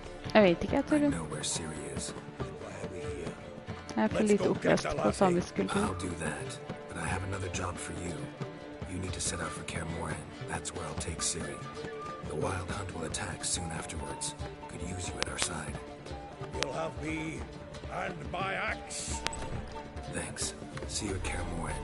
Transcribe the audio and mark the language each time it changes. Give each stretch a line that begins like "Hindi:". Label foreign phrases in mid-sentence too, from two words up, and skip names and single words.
Norwegian: Jeg vet ikke,
English: I know where Ciri is.
Norwegian: Jeg for lite opplest på samisk kultur.
English: I'll do that, but I have another job for you. You need to set out for Kaer Morhen. That's where I'll take Ciri. The Wild Hunt will attack soon afterwards. Could use you at our side. You'll have me and my axe. Thanks. See you at Kaer Morhen.